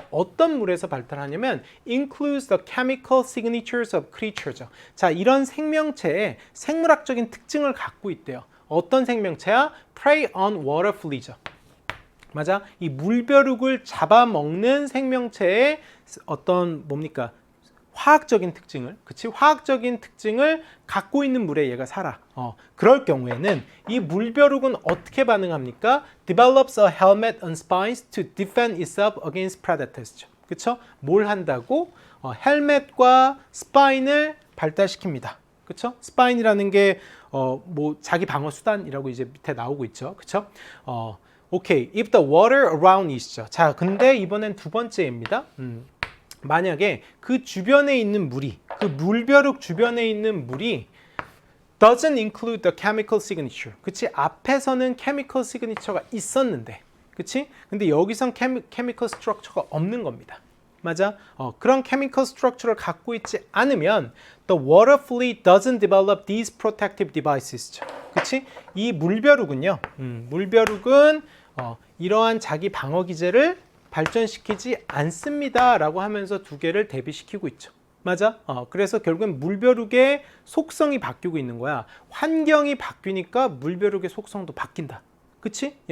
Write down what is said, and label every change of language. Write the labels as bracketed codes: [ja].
[ko] 어떤 물에서 발달하냐면 [en] includes the chemical signatures of creature죠. [ko] 자, 이런 생명체의 생물학적인 특징을 갖고 있대요. 어떤 생명체야? [en] prey on water flea죠. 맞아? [ko] 이 물벼룩을 잡아먹는 생명체의 어떤 뭡니까? 화학적인 특징을, 그치? 화학적인 특징을 갖고 있는 물에 얘가 살아. 그럴 경우에는 이 물벼룩은 어떻게 반응합니까? [en] Develops a helmet and spines to defend itself against predators. [ko] 그쵸? 뭘 한다고? 헬멧과 스파인을 발달시킵니다. 그쵸? 스파인이라는 게 뭐 자기 방어 수단이라고 이제 밑에 나오고 있죠. 그쵸? 오케이. [en] If the water around is죠. [ko] 자, 근데 이번엔 두 번째입니다. 만약에 그 주변에 있는 물이, 그 물벼룩 주변에 있는 물이 [en] doesn't include the chemical signature. [ko] 그치? 앞에서는 chemical signature가 있었는데, 그치? 근데 여기선 chemical structure가 없는 겁니다. 맞아? [en] 그런 chemical structure를 [ko] 갖고 있지 않으면 [en] the water flea doesn't develop these protective devices. [ko] 그치? 이 물벼룩은요, 물벼룩은 이러한 자기 방어 기제를 발전시키지 않습니다 라고 하면서 두 개를 대비시키고 있죠. 맞아? 그래서 결국엔 물벼룩의 속성이 바뀌고 있는 거야. 환경이 바뀌니까 물벼룩의 속성도 바뀐다. 그치?